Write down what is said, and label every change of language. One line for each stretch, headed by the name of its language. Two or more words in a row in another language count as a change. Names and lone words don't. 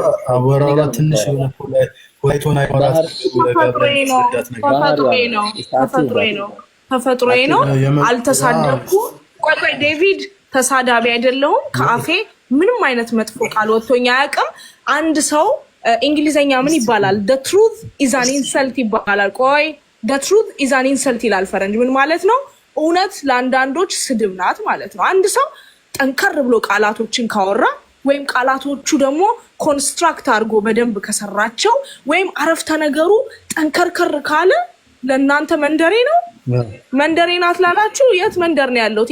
Amharic: አወራራ ትንሽ የሆነ ፖላይቶን አይቆራት ተፈጥሮዬ ነው። አልተሳደብኩም። ቆይ ዴቪድ ተሳዳቢ አይደለሁም። ከአፌ ምንም አይነት መጥፎ ቃል ወጥቶኝ አያውቅም። አንድ ሰው እንግሊዘኛ ምን ይባላል?
English: the truth is an insult
Amharic: ይባላል። ቆይ
English: the truth is an insult
Amharic: ይላል ፈረንጅ። ምን ማለት ነው? እውነት ለአንዳንዶች ስድብ ናት ማለት ነው። አንድ ሰው ጠንከር ብሎ ቃላቶችን ካወራ ወይም ቃላቶቹ ደግሞ ኮንስትራክት አድርጎ በደንብ ከሰራቸው ወይም አረፍተ ነገሩ ጠንከርከር ካለ ለእናንተ መንደሬ ነው። መንደሬ ናት ላላችሁ የት መንደር ነው ያለሁት?